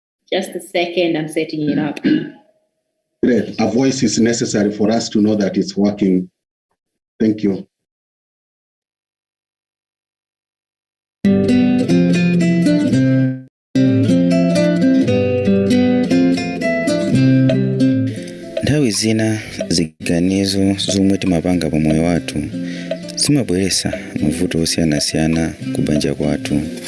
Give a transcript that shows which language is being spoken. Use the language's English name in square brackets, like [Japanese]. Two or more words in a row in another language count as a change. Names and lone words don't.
[English] Just a second, I'm setting it up. Great. A voice is necessary for us to know that it's working. Thank you. [Nyanja] Nthawi zina ziganizo zomwe timapanga pa moyo wathu zimabweretsa mavuto osiyanasiyana ku banja kwathu.